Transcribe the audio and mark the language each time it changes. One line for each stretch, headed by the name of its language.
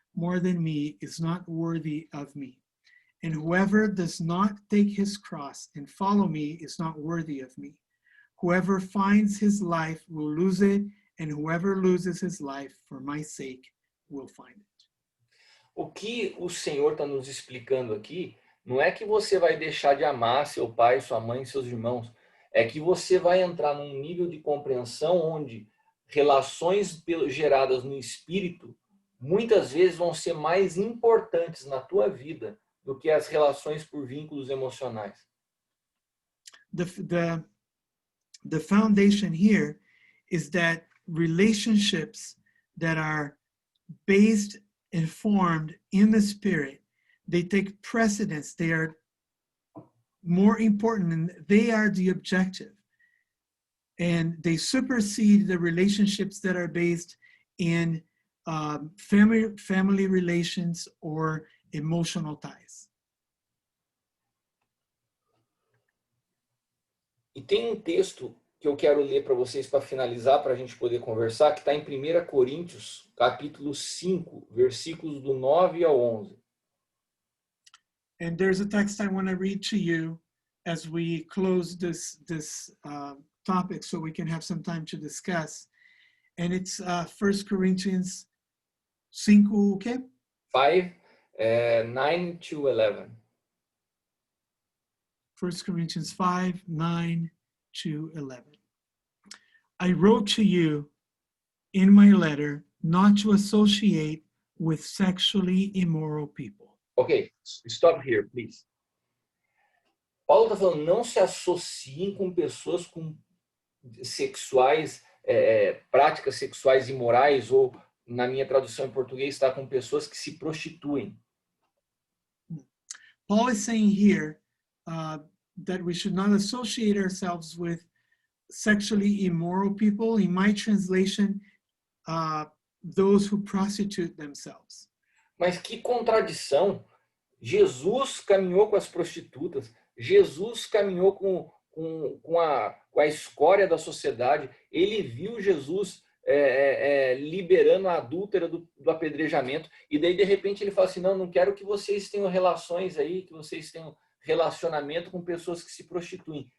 English: more than me is not worthy of me. And whoever does not take his cross and follow me is not worthy of me. Whoever finds his life will lose it, and whoever loses his life for my sake will find it.
Portuguese: O que o Senhor está nos explicando aqui não é que você vai deixar de amar seu pai, sua mãe, seus irmãos. É que você vai entrar num nível de compreensão onde relações geradas no espírito muitas vezes vão ser mais importantes na tua vida do que as relações por vínculos emocionais.
English: The foundation here is that relationships that are based and formed in the spirit, they take precedence. They are more important, and they are the objective. And they supersede the relationships that are based in family relations or emotional ties.
Portuguese: E tem um texto que eu quero ler para vocês para finalizar, para a gente poder conversar, que está em 1 Coríntios, capítulo 5, versículos do 9 ao 11.
English: And there's a text I want to read to you as we close this topic so we can have some time to discuss. And it's 1 Corinthians 5, okay? 5, 9 to 11. 1 Corinthians 5, 9 to 11. I wrote to you in my letter not to associate with sexually immoral people. Ok, stop here, please.
Portuguese: Paulo está falando, não se associem com pessoas com sexuais, práticas sexuais imorais, ou na minha tradução em português está com pessoas que se prostituem.
English: Paul is saying here that we should not associate ourselves with sexually immoral people. In my translation, those who prostitute themselves.
Portuguese: Mas que contradição! Jesus caminhou com as prostitutas, Jesus caminhou com a escória da sociedade, ele viu Jesus liberando a adúltera do apedrejamento, e daí de repente ele fala assim, não quero que vocês tenham relações aí, que vocês tenham relacionamento com pessoas que se prostituem.